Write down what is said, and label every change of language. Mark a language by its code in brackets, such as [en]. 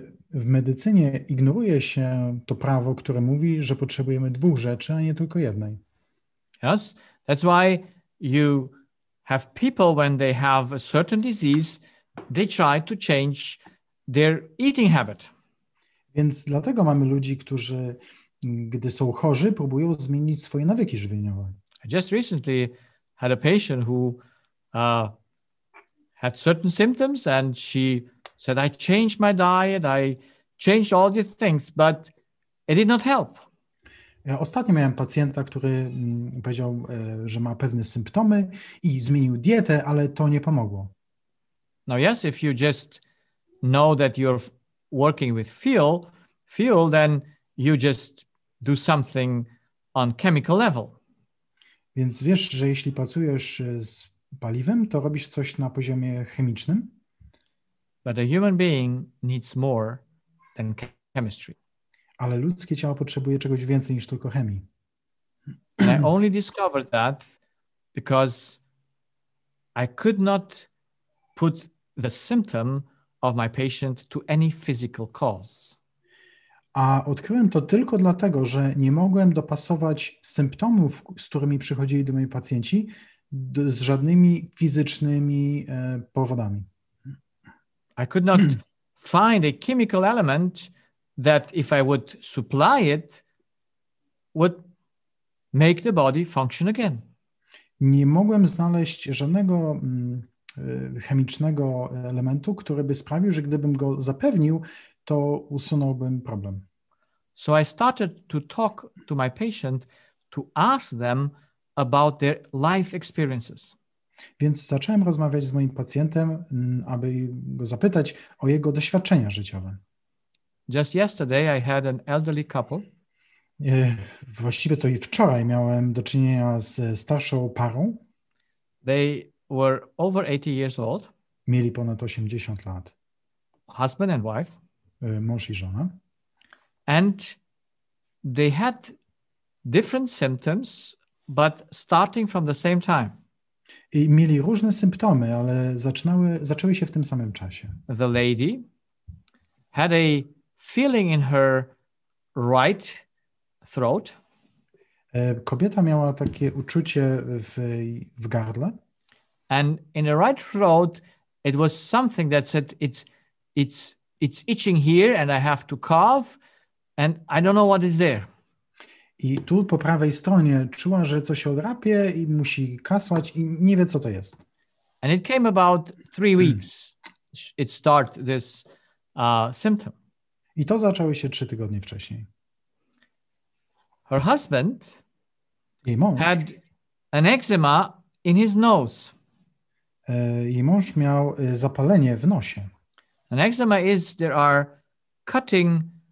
[pl] W medycynie ignoruje się to prawo, które mówi, że potrzebujemy dwóch rzeczy, a nie tylko jednej. [en] Yes, that's why you have people when they have a certain disease, they try to change their eating habit. [pl] Więc dlatego mamy ludzi, którzy, gdy są chorzy, próbują zmienić swoje nawyki żywieniowe. [en] I just recently had a patient who had certain symptoms and she said, I changed my diet, I changed all these things, but it did not help. [pl] Ja ostatnio miałem pacjenta, który powiedział, że ma pewne symptomy i zmienił dietę, ale to nie pomogło. [en] Now, yes, if you just know that you're working with fuel, then you just do something on chemical level. [pl] Więc wiesz, że jeśli pracujesz z paliwem, to robisz coś na poziomie chemicznym. [en] But a human being needs more than chemistry. [pl] Ale ludzkie ciało potrzebuje czegoś więcej niż tylko chemii. [en] And I only discovered that because I could not put the symptom of my patient to any physical cause. [pl] A odkryłem to tylko dlatego, że nie mogłem dopasować symptomów, z którymi przychodzili do mnie pacjenci, z żadnymi fizycznymi powodami. [en] I could not find a chemical element that if I would supply it would make the body function again. [pl] Nie mogłem znaleźć żadnego chemicznego elementu, który by sprawił, że gdybym go zapewnił, to usunąłbym problem. [en] So I started to talk to my patient to ask them about their life experiences. [pl] Więc zacząłem rozmawiać z moim pacjentem, aby go zapytać o jego doświadczenia życiowe. [en] Just yesterday, I had an elderly couple. [pl] Właściwie to i wczoraj miałem do czynienia z starszą parą. [en] They were over 80 years old. [pl] Mieli ponad 80 lat. [en] Husband and wife. [pl] Mąż i żona. [en] And they had different symptoms, but starting from the same time. [pl] I mieli różne symptomy, ale zaczęły się w tym samym czasie. [en] The lady had a feeling in her right throat. [pl] Kobieta miała takie uczucie w gardle. [en] And in the right throat, it was something that said it's itching here and I have to cough and I don't know what is there. [pl] I tu po prawej stronie czuła, że coś się odrapie i musi kasłać i nie wie, co to jest. [en] And it came about 3 weeks. It started this symptom. [pl] I to zaczęły się 3 tygodnie wcześniej. [en] Her husband [pl] Jej mąż, [en] had an eczema in his nose. [pl] Jej mąż miał zapalenie w nosie. [en] An eczema is there are cutting.